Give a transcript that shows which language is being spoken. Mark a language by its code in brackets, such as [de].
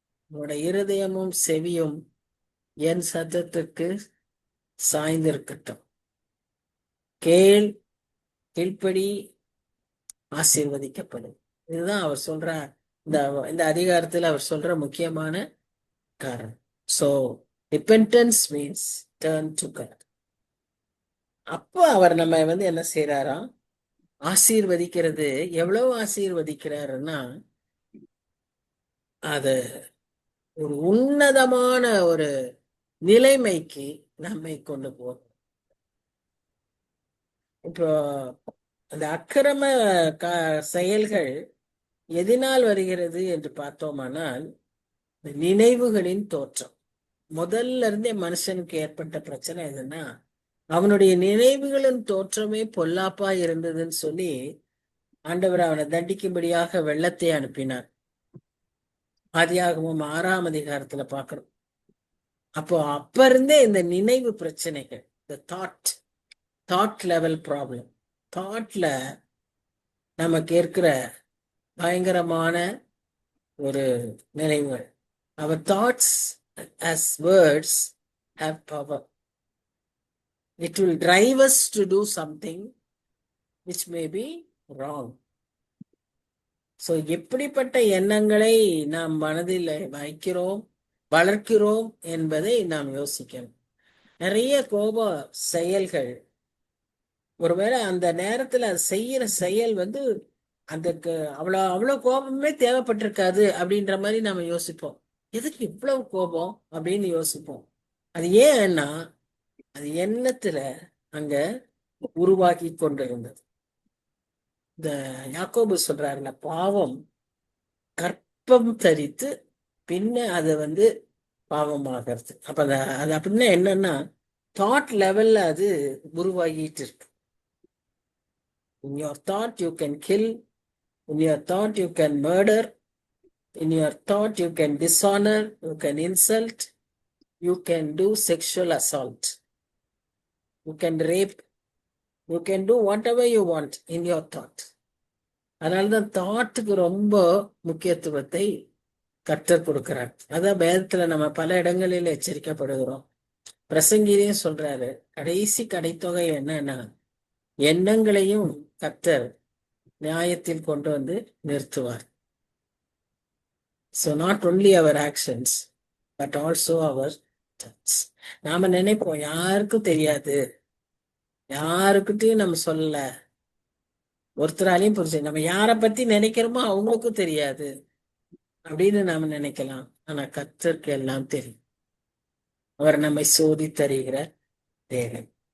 [ta] உன்னோட இருதயமும் செவியும் என் சத்தத்துக்கு சாய்ந்திருக்கட்டும். கீழ்ப்படி, ஆசீர்வதிக்கப்படும். இதுதான் அவர் சொல்ற இந்த அதிகாரத்தில் அவர் சொல்ற முக்கியமான காரணம். [en] So repentance means turn to God. [ta] அப்போ அவர் நம்ம என்ன செய்யறாராம்? ஆசீர்வதிக்கிறது. எவ்வளவு ஆசீர்வதிக்கிறாருன்னா, அது ஒரு உன்னதமான ஒரு நிலைமைக்கு நம்மை கொண்டு போகும். இப்போ அந்த அக்கிரம செயல்கள் எதனால் வருகிறது என்று பார்த்தோமானால், நினைவுகளின் தோற்றம். முதல்ல இருந்தே மனுஷனுக்கு ஏற்பட்ட பிரச்சனை எதுன்னா, அவனுடைய நினைவுகளின் தோற்றமே பொல்லாப்பா இருந்ததுன்னு சொல்லி ஆண்டவர் அவனை தண்டிக்கும்படியாக வெள்ளத்தை அனுப்பினார். ஆதியாகமம் 6ஆம் அதிகாரத்துல பார்க்கிறோம். அப்ப இருந்தே இந்த நினைவு பிரச்சனைகள், இந்த தாட் லெவல் ப்ராப்ளம், தாட்ல நமக்கு இருக்கிற பயங்கரமான ஒரு நினைவுகள். அவர் thoughts [en] as words have power. It will drive us to do something which may be wrong. [ta] So எப்படிப்பட்ட எண்ணங்களை நாம் மனதில் வைக்கிறோம், வளர்க்கிறோம் என்பதை நாம் யோசிக்கணும். நிறைய கோப செயல்கள், ஒருவேளை அந்த நேரத்துல செய்யற செயல் அதுக்கு அவ்வளவு கோபமே தேவைப்பட்டிருக்காது அப்படின்ற மாதிரி நாம யோசிப்போம். எதுக்கு இவ்வளவு கோபம் அப்படின்னு யோசிப்போம். அது ஏன்னா அது எண்ணத்துல அங்க உருவாக்கி கொண்டிருந்தது. இந்த யாக்கோபு சொல்றாருல, பாவம் கற்பம் தரித்து பின்ன அது பாவமாகிறது. அப்ப அது அப்படின்னா என்னன்னா, தாட் லெவல்ல அது உருவாகிட்டு இருக்கு. [en] In your thought you can kill, in your thought you can murder, in your thought you can dishonor, you can insult, you can do sexual assault, you can rape, you can do whatever you want in your thought. [ta] அதனாலதான் தாட்டுக்கு ரொம்ப முக்கியத்துவத்தை கர்த்தர் கொடுக்கிறார். அதான் வேதத்துல நம்ம பல இடங்களில் எச்சரிக்கப்படுகிறோம். பிரசங்கிலையும் சொல்றாரு, கடைசி கடைத்தொகை என்னன்னா எண்ணங்களையும் கர்த்தர் நியாயத்தில் கொண்டு வந்து நிறுத்துவார். [en] So not only our actions, but also our thoughts. [ta] நாம நினைப்போம் யாருக்கும் தெரியாது, யாருக்கிட்டையும் நம்ம சொல்லல, ஒருத்தராலையும் புரிஞ்சு நம்ம யாரை பத்தி நினைக்கிறோமோ அவங்களுக்கும் தெரியாது அப்படின்னு நாம நினைக்கலாம். ஆனா கர்த்தருக்கு எல்லாம் தெரியும். அவர் நம்மை சோதித்தருகிற தேவன்.